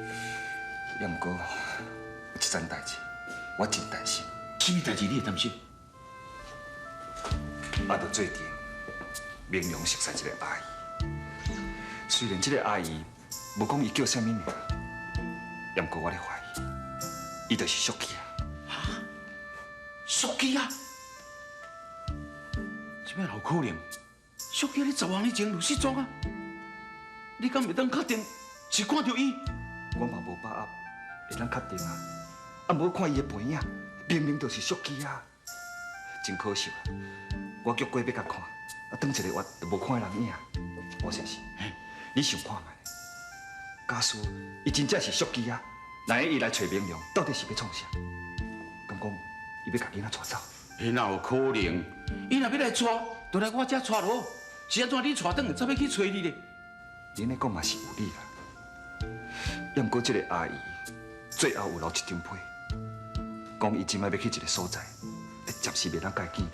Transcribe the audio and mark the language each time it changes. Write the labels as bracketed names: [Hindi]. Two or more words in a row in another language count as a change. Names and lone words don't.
[Min Nan Chinese] 也毋过，有一件代志，我真担心。什么代志你会担心？啊，就最近明良熟悉一个阿姨，虽然这个阿姨无讲伊叫啥物名，也毋过我咧怀疑，伊就是淑琪啊。淑琪啊？这摆有可能？淑琪咧10万年前就失踪啊！你敢袂当确定是看到伊？我嘛无把握会当确定啊！啊，无看伊的背影，明明就是淑琪啊！真可惜啊！我叫过要甲看，啊，等一个月就无看人影。吴先生，你想看觅？假使伊真正是淑琪啊，那伊来找明良，到底是要创啥？敢讲伊要甲囡仔带走？迄哪有可能？伊若要来带，就来我遮带咯。是安怎你带转，才要去找你咧？恁咧讲嘛是有理啦。也毋过这个阿姨最后有留一张被，讲伊今摆要去一个所在，暂时袂当甲伊见面。